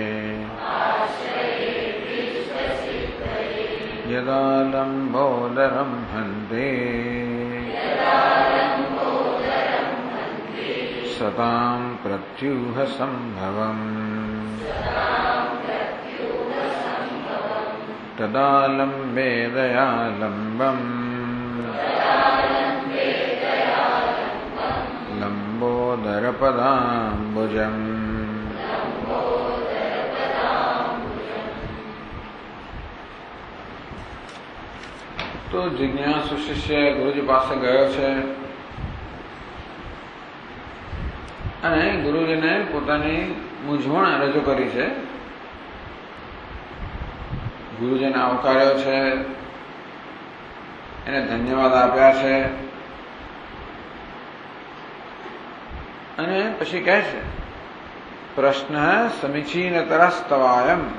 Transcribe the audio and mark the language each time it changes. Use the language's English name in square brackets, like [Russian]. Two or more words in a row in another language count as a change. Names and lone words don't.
[Sanskrit] यदा लम्बोदरं हन्ते सतां प्रत्यूहसम्भवम् तदा लम्बेदया लम्बम् लम्बोदरपदाम्बुजम्। [Gujarati] તો જિજ્ઞાસુ શિષ્ય ગુરુજી પાસે ગયો છે અને ગુરુજીને પોતાની મૂંઝવણ રજૂ કરી છે. ગુરુજીને આવકાર્યો છે, એને ધન્યવાદ આપ્યા છે અને પછી કહે છે [Sanskrit] પ્રશ્ન સમીચીનતરસ્તવાયમ.